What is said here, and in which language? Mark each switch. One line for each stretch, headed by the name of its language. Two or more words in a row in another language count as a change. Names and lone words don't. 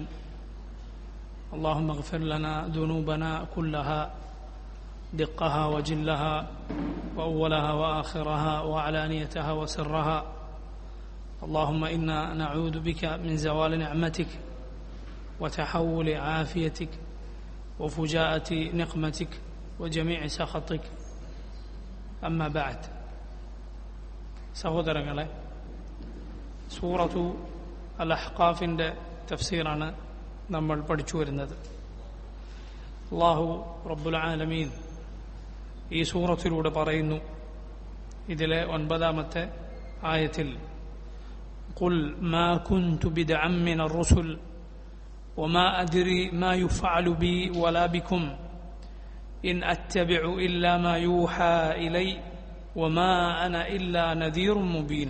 Arabic: اللهم اغفر لنا ذنوبنا كلها دقها وجلها وأولها وآخرها وعلانيتها وسرها. اللهم إنا نعوذ بك من زوال نعمتك وتحول عافيتك وفجاءة نقمتك وجميع سخطك. أما بعد.
Malayalam: സഹോദരങ്ങളെ, സൂറത്തു അൽ അഹ്ഖാഫിന്റെ തഫ്സീറാണ് നമ്മൾ പഠിച്ചു വരുന്നത്.
Arabic: الله رب العالمين
Malayalam: ഈ സൂറത്തിലൂടെ പറയുന്നു, ഇതിലെ 9-ാമത്തെ ആയത്തിൽ,
Arabic: قل ما كنت بدعا من الرسل وما أدري ما يفعل بي ولا بكم إن أتبع إلا ما يوحى إلي وما أنا إلا نذير مبين.